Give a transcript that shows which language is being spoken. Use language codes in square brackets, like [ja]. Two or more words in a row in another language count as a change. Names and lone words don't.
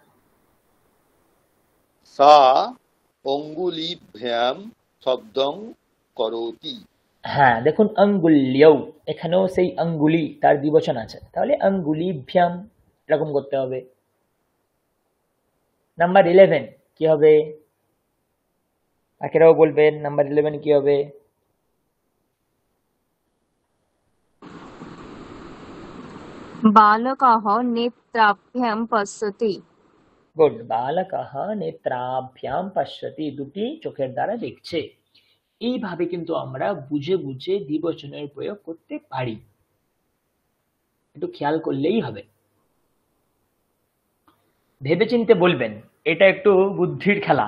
[sa] সা অঙ্গুলিভ্যাম শব্দং করোতি। [bn] হ্যাঁ দেখুন আঙ্গুল্যৌ, এখানেও সেই আঙ্গুলি তার দ্বিবচন আছে, তাহলে আঙ্গুলিভ্যাম এরকম করতে হবে। নাম্বার 11 কি হবে? বাকিরাও বলবেন নাম্বার 11 কি হবে? [sa] बालकः नेत्राभ्यां पश्यति। [bn] গুড, [sa] বালকः নেত্রাভ্যাম পশ্যতি, [bn] দুটি চোখের দ্বারা দেখছে। এইভাবে কিন্তু আমরা বুঝে বুঝে দ্বিবচনের প্রয়োগ করতে পারি, একটু খেয়াল করলেই হবে। ভেবেচিন্তে বলবেন, এটা একটু বুদ্ধির খেলা।